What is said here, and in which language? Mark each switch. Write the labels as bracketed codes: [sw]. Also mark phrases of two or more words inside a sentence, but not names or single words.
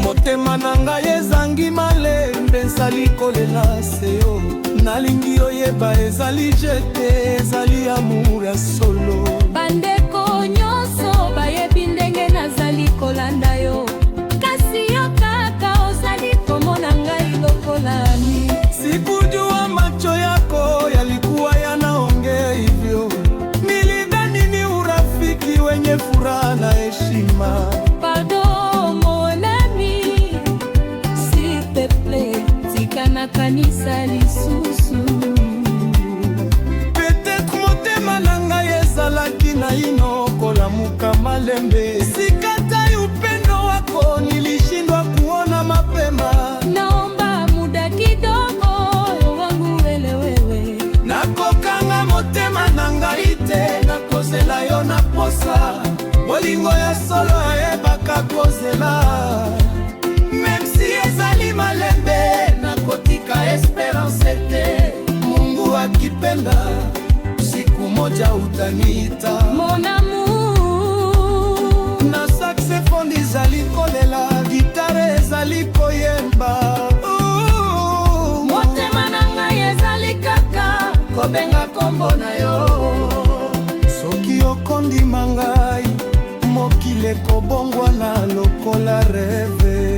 [ln] Motema na ngai ezangi malembe, nsali kolela seo. Nalingi oyeba ezali jete, ezali amour ya solo. Bandeko nyonso bayebi ndenge nazali kolanda yo, kasi yo kaka ozali komona ngai lokolani. [sw] Sikujua macho yako yalikuwa yanaongea hivyo. Nilidhani ni urafiki wenye furaha na heshima. [fr] Pardon mon ami, s'il te plaît, [ln] tika na kanisa lisusu. Peut-être motema na ngai ezalaki na ino kolamuka malembe. [sw] Sikatai upendo wako, nilishindwa kuona mapema. Naomba muda kidogo wangu wewe. [ln] Nakokanga motema na ngai te, nakozela yo na posa. Bolingo ya solo ayebaka kozela. [fr] Même si [ln] ezali malembe, nakotika esperance te. [sw] Mungu akipenda, siku moja utaniita. [fr] Mon amour, [ln] Na saxophone ezali kolela, gitare ezali koyemba. motema na ngai ezali kaka Kobenga kombo na yo. Soki okondima ngai, mokili ekobongwana lokola rêve.